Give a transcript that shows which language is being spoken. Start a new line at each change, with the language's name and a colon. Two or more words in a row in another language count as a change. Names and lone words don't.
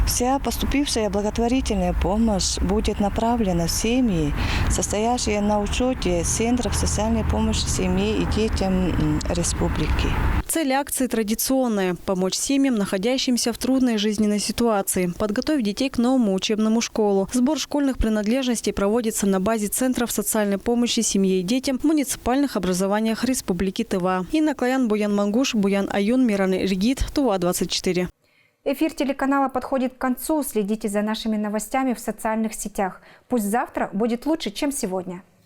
Russian: Вся поступившая благотворительная помощь будет направлена в семьи, состоящие на учете Центров социальной помощи семье и детям республики. Цель акции традиционная – помочь семьям, находящимся в трудной жизненной ситуации, подготовить детей к новому учебному школу. Сбор школьных принадлежностей проводится на базе Центров социальной помощи семье и детям в муниципальных образованиях Республики Тыва. Инна Клаян, Буян Мангуш, Буян Аюн, Миран Ригит, Тува-24. Эфир телеканала подходит к концу. Следите за нашими новостями в социальных сетях. Пусть завтра будет лучше, чем сегодня.